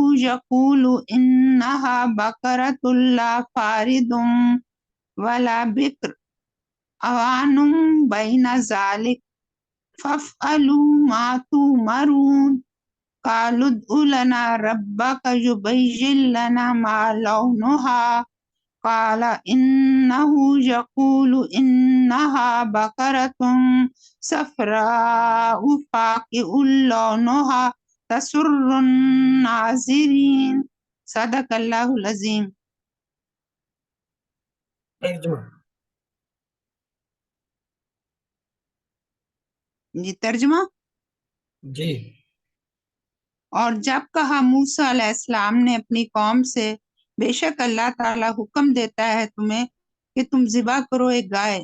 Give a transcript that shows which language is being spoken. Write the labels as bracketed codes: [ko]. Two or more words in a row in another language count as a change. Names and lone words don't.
[ar] يقول إنها بقرة لا فارض ولا بكر عوان بين ذلك فافعلوا ما تؤمرون قالوا ادع لنا ربك يبين لنا ما لونها قال إنه يقول إنها بقرة صفراء فاقع لونها تسر الناظرین۔ صدق اللہ العظیم۔ [ur] ترجمہ جی ترجمہ۔ جی اور جب کہا موسیٰ علیہ السلام نے اپنی قوم سے، بے شک اللہ تعالیٰ حکم دیتا ہے تمہیں کہ تم ذبح کرو ایک گائے۔